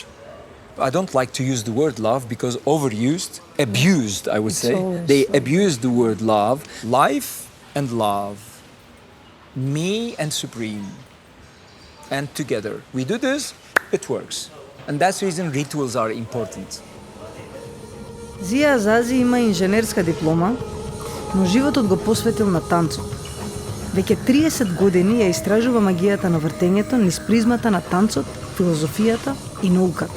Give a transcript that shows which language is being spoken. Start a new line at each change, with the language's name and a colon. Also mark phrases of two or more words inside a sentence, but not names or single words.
English: I don't like to use the word love because overused, abused, I would say. They abuse the word love. Life and love. Me and Supreme. And together. We do this, it works. And that's the reason rituals are important.
Macedonian: Зија Азази има инженерска диплома, но животот го посветил на танцот. Веќе 30 години ја истражува магијата на вртењето низ призмата на танцот, филозофијата и науката.